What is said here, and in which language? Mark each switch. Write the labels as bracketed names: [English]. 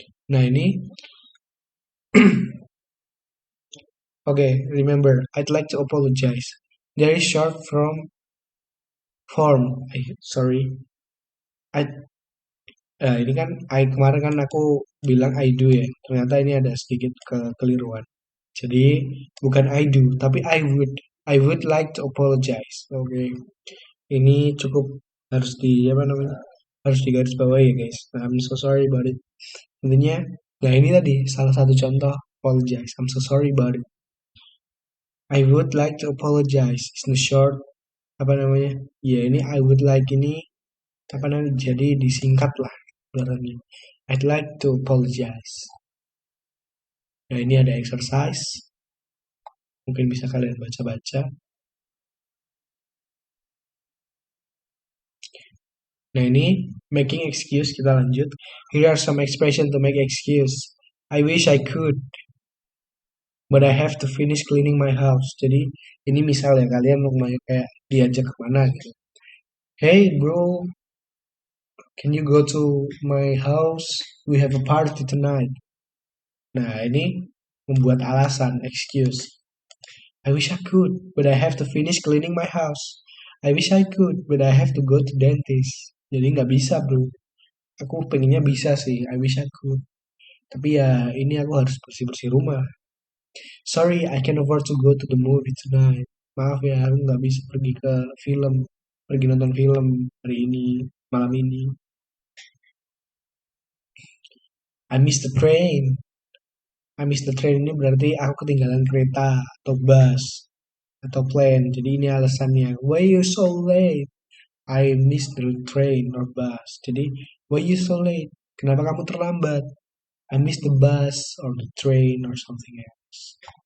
[Indonesian] Nah, ini [English] okay, remember, I'd like to apologize. There is short form. Sorry. [Indonesian] Ini kan kemarin kan aku bilang [English] I do [Indonesian] ya. Ternyata ini ada sedikit kekeliruan. Jadi bukan [English] I do, [Indonesian] tapi [English] I would like to apologize. [Indonesian] Oke. Ini cukup harus harus digaris bawahi ya guys. [English] I'm so sorry about it. [Indonesian] Intinya, nah ini tadi salah satu contoh apologize. [English] I'm so sorry about it. I would like to apologize. In short, [Indonesian] Ya ini [English] I would like [Indonesian] ini jadi disingkat lah. [English] I'd like to apologize. [Indonesian] Nah, ini ada [English] exercise. [Indonesian] Mungkin bisa kalian baca-baca. Nah, ini [English] making excuse, [Indonesian] kita lanjut. [English] Here are some expression to make excuse. I wish I could, but I have to finish cleaning my house. [Indonesian] Jadi, ini misal ya, kalian mau kayak diajak kemana gitu. [English] Hey bro, can you go to my house? We have a party tonight. [Indonesian] Nah, ini membuat alasan, excuse. [English] I wish I could, but I have to finish cleaning my house. I wish I could, but I have to go to dentist. [Indonesian] Jadi nggak bisa bro. Aku pengennya bisa sih, [English] I wish I could. [Indonesian] Tapi ya ini aku harus bersih-bersih rumah. [English] Sorry, I can't afford to go to the movie tonight. [Indonesian] Maaf ya, aku nggak bisa pergi ke film, pergi nonton film hari ini, malam ini. [English] I miss the train. I miss the train [Indonesian] ini berarti aku ketinggalan kereta atau bus atau plane. Jadi ini alasannya. [English] Why you so late? I missed the train or bus. Jadi why you so late? [Indonesian] Kenapa kamu terlambat? [English] I missed the bus or the train or something else.